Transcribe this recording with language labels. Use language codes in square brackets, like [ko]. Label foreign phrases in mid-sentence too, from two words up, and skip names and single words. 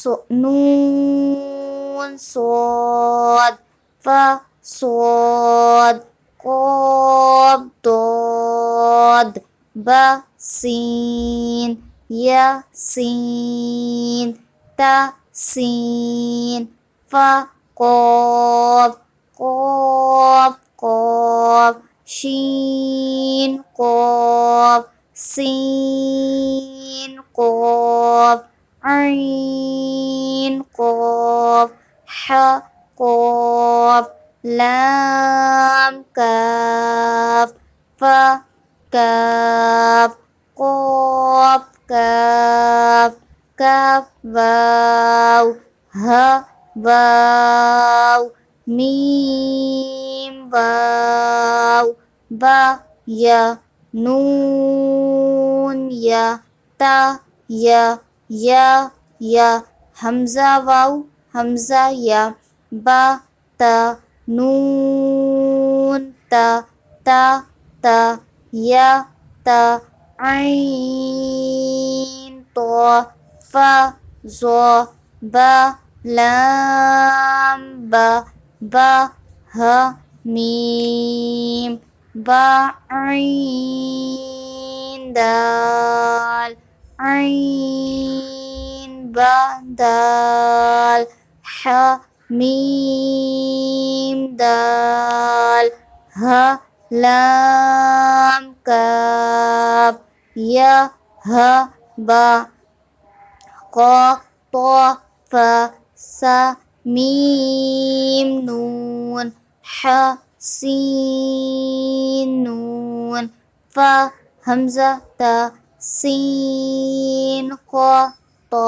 [ar] صاد، ف صاد، قاف ضاد، ب سین، ی سین، ت سین، ف قاف، قاف قاف، شین قاف، سین قاف، عین قاف، ح قاف، لام کاف، ف کاف، قاف کاف، کاف واو، ہ واو، میم واو، با یا، نون یا، تا یا، یا یا، حمزہ واو، حمزہ یا، با تا، نون تا، تا تا، یا تا، عین طا، فا ظا، با لام با، با ہ میم، با عین دال، عین با دال، ح میم دال، ہ لام کاف، یا ہ با، قاف طا فا، سا میم نون، ح سین نون، فا حمزہ تا، سین خا طا۔